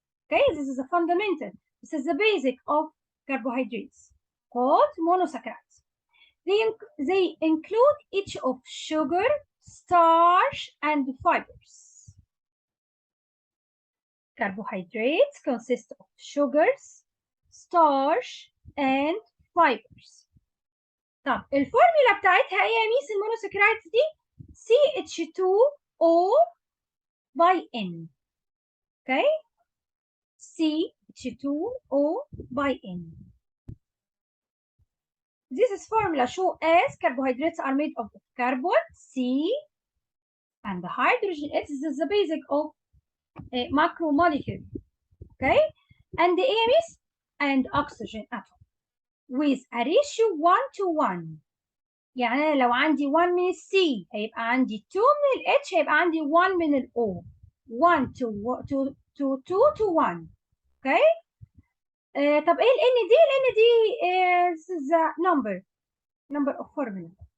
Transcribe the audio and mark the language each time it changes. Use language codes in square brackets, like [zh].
[en] Okay, this is a fundamental. This is the basic of carbohydrates called monosaccharides. They include each of sugar, starch, and fibers. Carbohydrates consist of sugars, starch, and fibers. [ar] طب الفورمولا بتاعتها ايه يا ميس المونوساكرايدز دي؟ [en] CH2O by N. Okay? CH2O by N. This is formula show as carbohydrates are made of carbon C and the hydrogen H. This is the basic of a macromolecule. Okay? And the AMS and oxygen atom with a ratio 1 to 1. [ar] يعني أنا لو عندي 1 من السي هيبقى عندي 2 من الاتش هيبقى عندي 1 من الاو [en] 1 to 2 to 1. [ar] اوكي طب ايه ال N دي؟ ال N دي [en] is the number of formula.